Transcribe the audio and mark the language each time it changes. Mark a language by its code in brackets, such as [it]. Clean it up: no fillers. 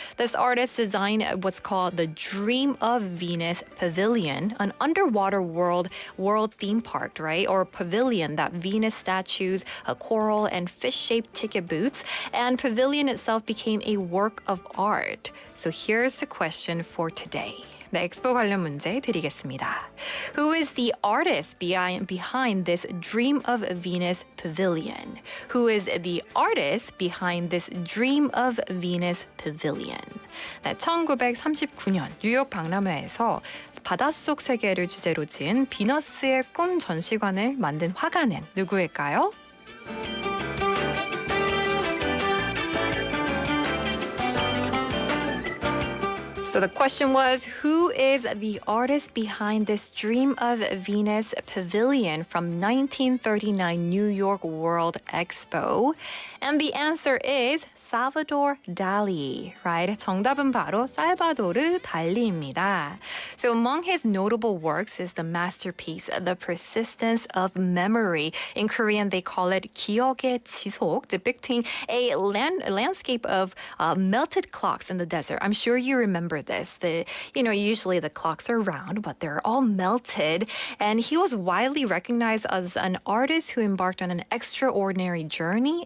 [en] This artist designed what's called the Dream of Venus Pavilion, an underwater world theme park, right? Or pavilion that Venus statues, a coral, and fish-shaped ticket booths. And pavilion itself became a work of art. So here's the question for today. [ko] 네, 엑스포 관련 문제 드리겠습니다. [en] Who is the artist behind this Dream of Venus Pavilion? Who is the artist behind this Dream of Venus Pavilion? [ko] 네, 1939년 뉴욕 박람회에서 바닷속 세계를 주제로 지은 비너스의 꿈 전시관을 만든 화가는 누구일까요? [en] So the question was, who is the artist behind this Dream of Venus Pavilion from 1939 New York World Expo? And the answer is Salvador Dali, right? [ko] 정답은 바로 살바도르 달리입니다. [en] So among his notable works is the masterpiece, The Persistence of Memory. In Korean, they call it 기억의 지속, depicting a landscape of melted clocks in the desert. I'm sure you remember remember this. Usually the clocks are round, but they're all melted. And he was widely recognized as an artist who embarked on an extraordinary journey.